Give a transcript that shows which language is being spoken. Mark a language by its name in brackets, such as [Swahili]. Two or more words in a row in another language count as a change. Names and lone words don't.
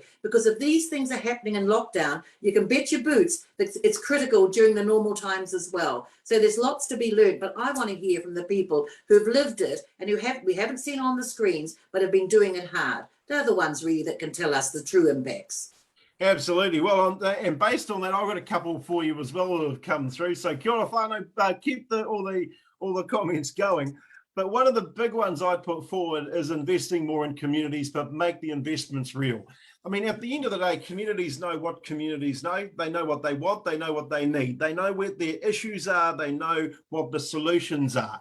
[English] Because if these things are happening in lockdown, you can bet your boots that it's critical during the normal times as well. So there's lots to be learned, but I want to hear from the people who've lived it and we haven't seen on the screens, but have been doing it hard. They're the ones really that can tell us the true impacts. Absolutely. Well, and based on that, I've got a couple for you as well that have come through. So [Māori] kia ora whanau, [English] keep all the comments going. But one of the big ones I'd put forward is investing more in communities, but make the investments real. I mean, at the end of the day, communities know what communities know. They know what they want. They know what they need. They know where their issues are. They know what the solutions are.